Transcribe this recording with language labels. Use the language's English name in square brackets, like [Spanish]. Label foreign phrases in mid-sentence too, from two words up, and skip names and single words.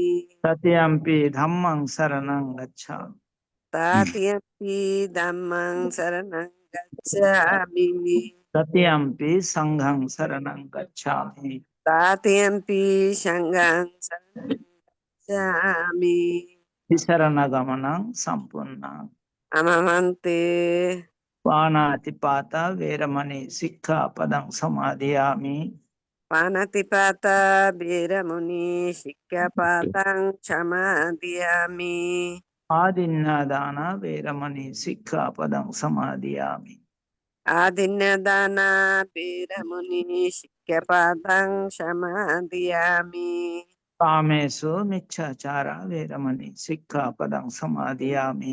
[Pali] তৃতীয়ম্পি ধম্মং শরণং গচ্ছামি তাতিয়ম্পি ধম্মং শরণং গচ্ছামি। তৃতীয়ম্পি সংঘং শরণং গচ্ছামি। তাতিয়ম্পি সংঘং শরণং গচ্ছামি। শরণাগমনং সম্পূর্ণং। আমামন্তে পানাতিপাতা বেরমণি শিক্ষাপদং সমাধিয়ামি পানাতিপাতা বীরমুনি শিক্ষাপাতাং সমাদিয়ামি। ఆదిన్యదాన వేరమణి శిక్షాపదం సమాధియామి ఆదిన్యదాన బీరముని శిక్యపాదం సమాదియామి. కామేషు మిచ్ఛాచార వేరమణి శిక్షాపదం సమాధియామి